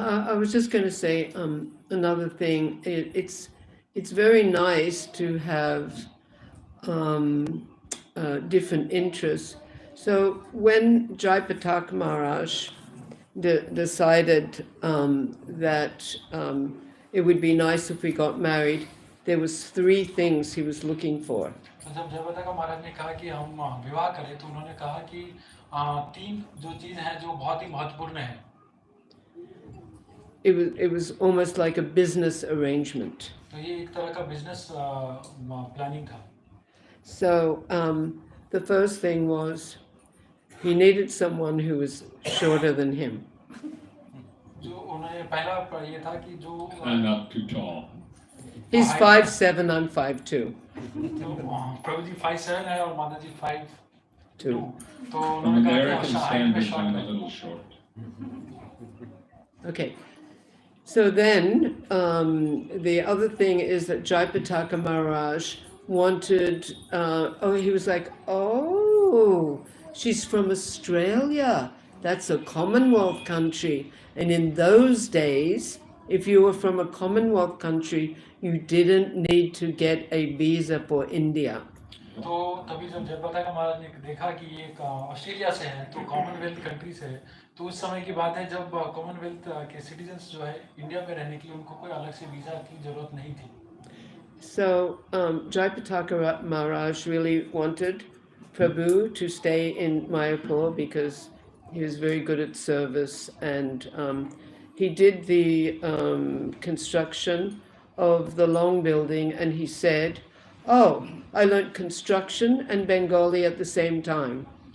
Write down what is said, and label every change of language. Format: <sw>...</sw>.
<en>I was just going to say another thing. It's very nice to have different interests. So when Jayapataka Maharaj decided that it would be nice if we got married, there was 3 things he was looking for.</en> <hi>तो जब जयप्रताप महाराज ने कहा कि हम विवाह करें, तो उन्होंने कहा कि 3 जो चीज हैं जो बहुत ही महत्वपूर्ण है।</hi> <en>It was almost like a business arrangement.</en> <hi>तो ये एक तरह का बिजनेस प्लानिंग था।</hi> <en>So the first thing was he needed someone who was shorter than him.</en> <hi>जो उन्होंने पहला ये था कि जो</hi> <en>And not too tall. He's 5'7", I'm 5'2".</en> <hi>प्रभु जी 5'7" है और माता जी 5'2". तो</hi> <en>From</en> <hi>उन्होंने</hi> <en>American</en> <hi>कहा कि हाइट में</hi> <en>standards, I'm a</en> <hi>short</hi> <en>little short. Okay. So then the other thing is that Jayapataka Maharaj wanted, he was like, oh, she's from Australia. That's a Commonwealth country. And in those days, if you were from a Commonwealth country, you didn't need to get a visa for India.</en> <hi>तो तभी जब जयप्रताप महाराज ने देखा कि ये Australia से है, तो कॉमनवेल्थ कंट्री से है, तो उस समय की बात है जब कॉमनवेल्थ के सिटीजन्स जो है इंडिया में रहने के लिए उनको कोई अलग से वीजा की जरूरत नहीं थी।</hi> <en>So Jayapataka Maharaj really wanted Prabhu to stay in Mayapur because he was very good at service, and he did the construction of the long building, and he said, oh, I learned construction and Bengali at the same time.</en>